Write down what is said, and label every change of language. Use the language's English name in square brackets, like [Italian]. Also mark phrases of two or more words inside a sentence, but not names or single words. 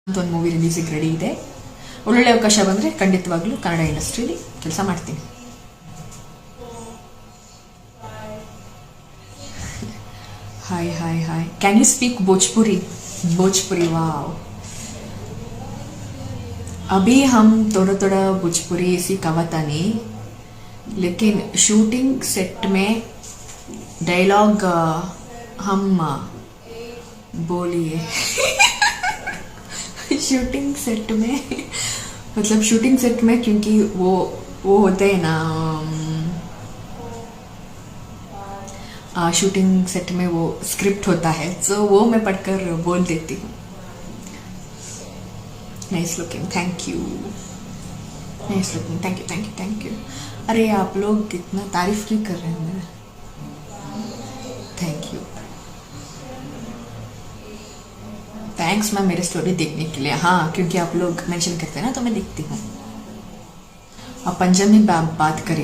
[Kannada] ಅಂತ ಒಂದು ಮೂವಿ ರಿಲೀಸಿಗೆ ರೆಡಿ ಇದೆ. ಒಳ್ಳೊಳ್ಳೆ ಅವಕಾಶ ಬಂದರೆ ಖಂಡಿತವಾಗ್ಲೂ ಕನ್ನಡ ಇಂಡಸ್ಟ್ರಿಯಲ್ಲಿ ಕೆಲಸ ಮಾಡ್ತೀನಿ. [English] hi hi hi, can you speak Bhojpuri? [Hindi] भोजपुरी, वाह. अभी हम थोड़ा थोड़ा भोजपुरी सीखा था नहीं, लेकिन [English] shooting set [Hindi] में डायलॉग हम बोलिए. [English] shooting set [Hindi] में मतलब [English] shooting set [Hindi] में, क्योंकि वो होते हैं ना, [English] shooting set [Hindi] में वो स्क्रिप्ट होता है, तो वो मैं पढ़कर बोल देती हूँ. [English] nice looking, thank you. nice looking, thank you thank you thank you. [Hindi] अरे आप लोग कितना तारीफ क्यों कर रहे हैं मेरा? [English] thank you, thanks ma'am [Hindi] मेरे स्टोरी देखने के लिए. हाँ, क्योंकि आप लोग मेंशन करते हैं ना, तो मैं देखती हूँ. आप पंजाबी में बात करिए.